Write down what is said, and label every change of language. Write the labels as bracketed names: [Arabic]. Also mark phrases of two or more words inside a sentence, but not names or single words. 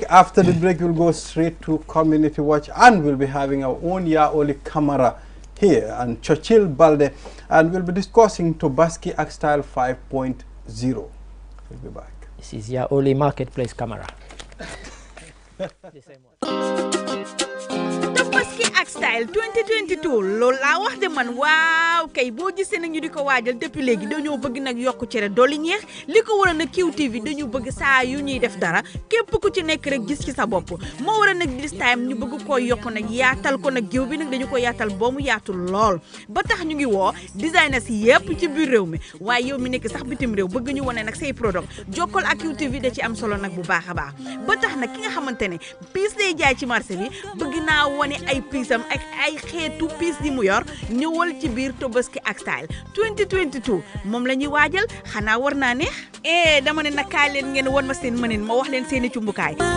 [English] After the break, we'll go straight to Community Watch, and we'll be having our own Yaoli Camara here and Churchill Balde, and we'll be discussing Tobaski Style 5.0. We'll be back. This is Yaoli Marketplace Camera. The same one. [Wolof] Tobaski ak Style 2022 loolu laa wax de man waaw kay boo gisee nag ñu di ko waajal depuis léegi dañoo bëgg nag yokku cere dolli ñeex li ko waral nag QTV dañu bëgg saa yu ñuy def dara képp ku ci nekk rek gis ci sa bopp moo waral nag [English] this time [Wolof] ñu bëgg koo yokku nag yaatal ko nag géew bi nag dañu ko yaatal ba mu yaatu lool ba tax ñu ngi woo designers yépp ci biir réew mi waaye yow mi nekk sax bitim réew bëgg ñu wane nag say product jokkol ak QTV da ci am solo nag bu baax a baax ba tax nag ki nga xamante ne piis lay jaay ci marché bi bëgg naa wane ay piisam ak ay xeetu piis yi mu yor ñëwal ci biir Tobaski ak Style 2022 moom la ñuy waajal xanaa war naa neex dama ne nag kaay leen ngeen won ma seen mënin ma wax leen seeni cumbukaay